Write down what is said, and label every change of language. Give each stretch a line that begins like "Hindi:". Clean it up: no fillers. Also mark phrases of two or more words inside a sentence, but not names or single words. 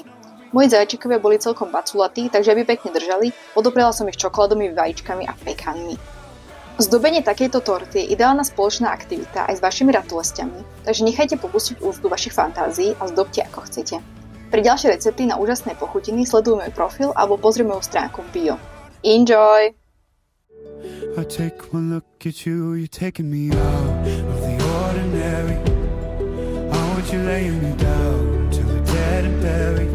Slovak: Moji zajačikovia boli celkom baculatí, takže aby pekne držali, odoprela som ich čokoládovými vajíčkami a pekanmi. Zdobenie takejto torty je ideálna spoločná aktivita aj s vašimi ratolestiami, takže nechajte popustiť úzdu vašich fantázií a zdobte ako chcete. Pre ďalšie recepty na úžasné pochutiny sleduj môj profil alebo pozri moju stránku v bio.
English: Enjoy! I take one look at you, you're taking me out of the ordinary. How would you lay me down till we're dead and buried?